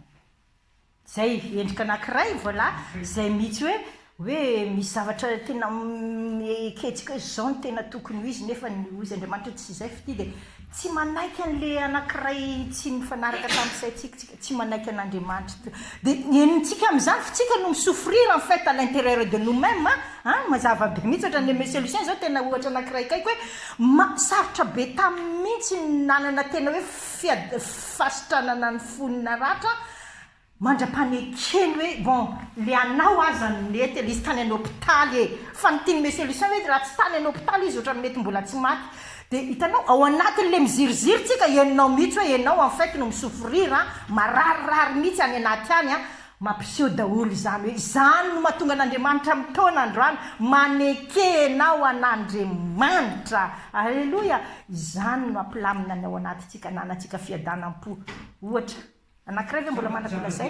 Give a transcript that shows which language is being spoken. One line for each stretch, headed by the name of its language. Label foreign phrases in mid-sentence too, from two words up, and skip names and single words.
Malagasy: Zay endrika anankiray voilà zay mihitsy hoe misy zavatra tena meketsika hoe zao ny tena tokony ho izy nefa ny ozy Andriamanitra tsy izay fity dia tsy manaiky an'le anankiray tsy mifanaraka tamin'izay tsy manaiky an'Andriamanitra dia enitsika amin'izany fa tsika no misouffrir
French: en fait à l'intérieur de nous-mêmes
Malagasy: mazava be mihitsy ohatran'ny Monsieur Lucien zao tena ohatra anankiray kaiky hoe sarotra be taminy mihitsy nanana tena hoe fahasitranana ny fonina ratra mandra-panekeny hoe bon le anao aza mety le izy tany any hôpitaly fa nytiny me solution hoe raha tsy tany any hôpitaly izy ohatra mety mbola tsy maty dia hitanao ao anatin'le miziriziry tsika ianao mihitsy hoe ianao
French: en fait
Malagasy: no misofrira mararirary mihitsy any anaty any a mampiseho daholo izany hoe izany no mahatonga an'Andriamanitra mitaona androany manekenao an'Andriamanitra alleloia izany no ampilamina ny ao anatintsika nanantsika fiadanam-po ohatra anankiray ve mbola manatona zay